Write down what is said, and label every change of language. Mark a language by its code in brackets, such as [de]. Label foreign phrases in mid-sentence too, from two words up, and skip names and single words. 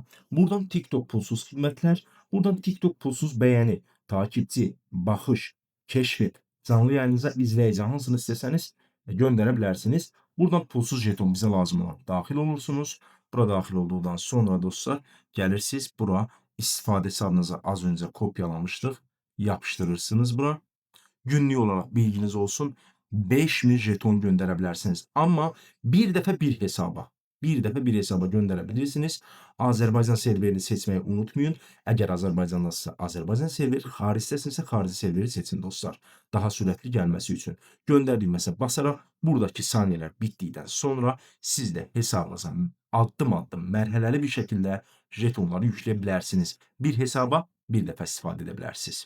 [tr] Buradan TikTok pulsuz hizmetler, buradan TikTok pulsuz beğeni, takipçi, baxış, keşfet, canlı yayınınıza izleyici hansını isteseniz gönderebilirsiniz. [az] Buradan pulsuz jeton bize lazım olan daxil olursunuz. [tr] Bura daxil olduğundan sonra dostlar gelirsiniz bura, [az] istifadəçi adınıza [tr] az önce kopyalamıştık. Yapıştırırsınız bura. Günlük olarak bilginiz olsun, 5.000 jeton gönderebilirsiniz. Ama bir hesaba gönderebilirsiniz. Azerbaycan serverini seçmeyi unutmayın. Eğer Azerbaycan'dasınızsa Azerbaycan serveri, [az] xaricdəsinizsə xarici [tr] serveri seçin dostlar. Daha sürətli gelmesi için. [az] Gönderdiğimizə basaraq [tr] buradaki saniyeler [az] bittikdən sonra siz de hesabınıza addım addım mərhələli bir şekilde jetonları yükləyə bilərsiniz. Bir hesaba bir dəfə istifadə edə bilərsiniz.